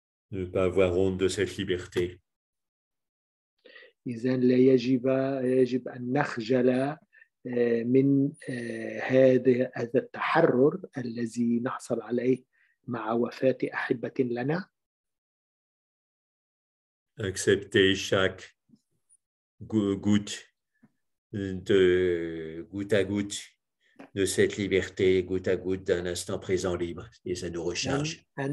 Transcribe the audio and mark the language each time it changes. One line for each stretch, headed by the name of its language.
French: Ne pas avoir honte de cette liberté.
Arabic: إذن لا يجب أن نخجل من هذا التحرر الذي نحصل عليه مع وفاة أحبة لنا.
French: Accepter chaque goutte à goutte de cette liberté, goutte à goutte d'un instant présent libre, et ça nous recharge.